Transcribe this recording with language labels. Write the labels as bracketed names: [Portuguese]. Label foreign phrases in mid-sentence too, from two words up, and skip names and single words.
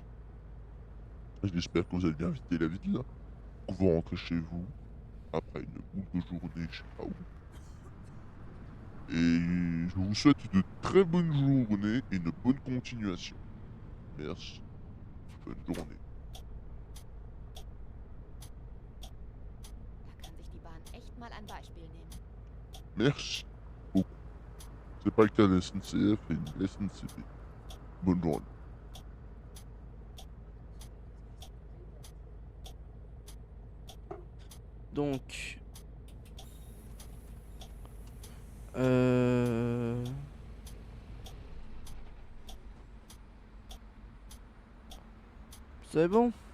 [French] J'espère que vous allez bien visiter la ville. Que vous rentrez chez vous après une boule de journée, je sais pas où. Et je vous souhaite de très bonnes journées et une bonne continuation. Merci. Bonne journée. [German] Da kann sich die Bahn echt mal ein Beispiel nehmen. [French] Merci beaucoup. C'est pas le cas de la SNCF et de la SNCB. Bonne journée. Donc, c'est bon.